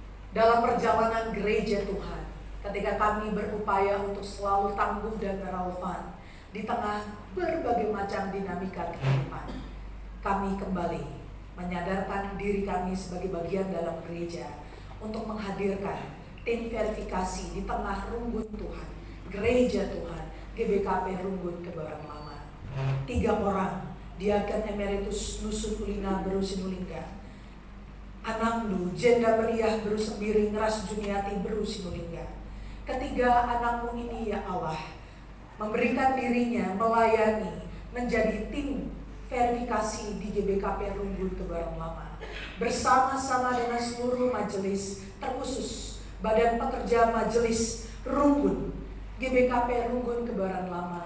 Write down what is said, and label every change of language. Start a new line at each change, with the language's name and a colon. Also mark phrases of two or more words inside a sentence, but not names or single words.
Indonesian: dalam perjalanan gereja Tuhan, ketika kami berupaya untuk selalu tangguh dan relevan di tengah berbagai macam dinamika kehidupan, kami kembali menyadarkan diri kami sebagai bagian dalam gereja untuk menghadirkan tim verifikasi di tengah Runggun Tuhan, gereja Tuhan, GBKP Runggun Kebayoran Lama. 3 orang, Diaken Emeritus Nusun Ulina Beru Sinulingga, anakmu Jenda Meriah Beru Sembiring Ras Juniati Beru Sinulingga. Ketiga anakmu ini ya Allah memberikan dirinya melayani menjadi tim verifikasi di GBKP Runggun Kebayoran Lama bersama-sama dengan seluruh majelis, terkhusus Badan Pekerja Majelis Runggun GBKP Runggun Kebayoran Lama.